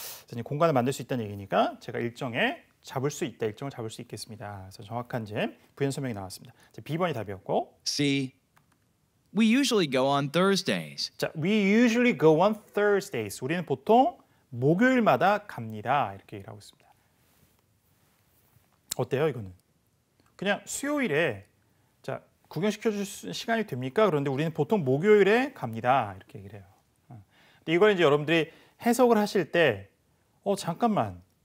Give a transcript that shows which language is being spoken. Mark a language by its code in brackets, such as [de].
[ko] 그래서 공간을 만들 수 있다는 얘기니까 제가 일정을 잡을 수 있겠습니다. 그래서 정확한 이제 부연 설명이 나왔습니다. B번이 답이었고. [en] C. We usually go on Thursdays. 자, we usually go on Thursdays. [ko] 우리는 보통 목요일마다 갑니다. 이렇게 얘기를 하고 있습니다. 어때요, 이거는? 그냥 수요일에 자, 구경시켜 줄 시간이 됩니까? 그런데 우리는 보통 목요일에 갑니다. 이렇게 얘기를 해요. 근데 이걸 이제 여러분들이 해석을 하실 때 잠깐만.